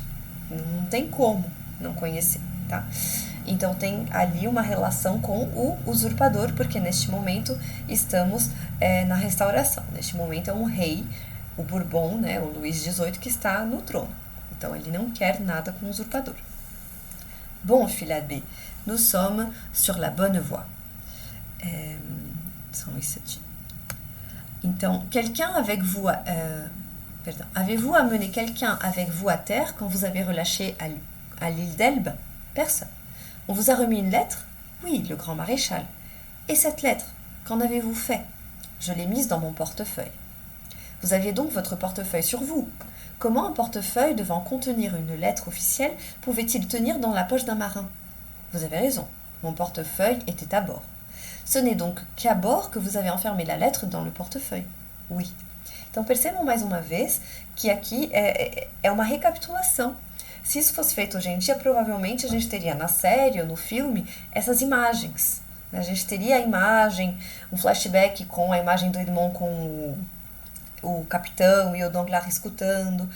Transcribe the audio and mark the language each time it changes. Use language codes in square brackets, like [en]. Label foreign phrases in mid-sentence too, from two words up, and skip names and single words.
[pt] Não tem como não conhecer, tá? Então tem ali uma relação com o usurpador, porque neste momento estamos na restauração. Neste momento é um rei, o Bourbon, né, o Luís XVIII, que está no trono. Então ele não quer nada com o usurpador. [fr] Bon, Philabe, nous sommes sur la bonne voie. Então, quelqu'un avec vous... Avez-vous amené quelqu'un avec vous à terre quand vous avez relâché à l'île d'Elbe? Personne. On vous a remis une lettre? Oui, le grand maréchal. Et cette lettre, qu'en avez-vous fait? Je l'ai mise dans mon portefeuille. Vous aviez donc votre portefeuille sur vous. Comment un portefeuille devant contenir une lettre officielle pouvait-il tenir dans la poche d'un marin? Vous avez raison, mon portefeuille était à bord. Ce n'est donc qu'à bord que vous avez enfermé la lettre dans le portefeuille. Oui. [pt] Então percebam mais uma vez que aqui é uma recapitulação. Se isso fosse feito hoje em dia, provavelmente a gente teria na série ou no filme essas imagens. A gente teria a imagem, um flashback com a imagem do Edmond com o capitão e o Danglars escutando.